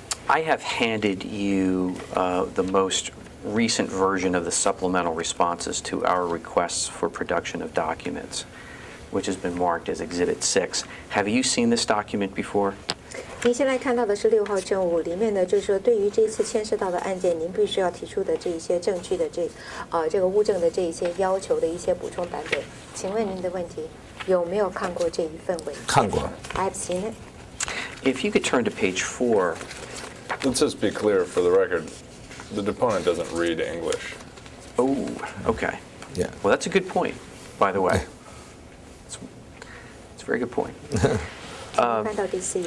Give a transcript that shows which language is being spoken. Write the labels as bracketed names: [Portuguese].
[English] I have handed you the most recent version of the supplemental responses to our requests for production of documents, which has been marked as Exhibit 6. Have you seen this document before? [Chinese] 您现在看到的是6号证物，里面呢就是说，对于这一次牵涉到的案件，您必须要提出的这一些证据的这个物证的这一些要求的一些补充版本。请问您的问题有没有看过这一份文件？看过。 [English] I've seen it. If you could turn to page 4. Let's just be clear for the record, the deponent doesn't read English. Oh, okay. Yeah. Well, that's a good point, by the way. It's a very good point. [Chinese] 看到第4页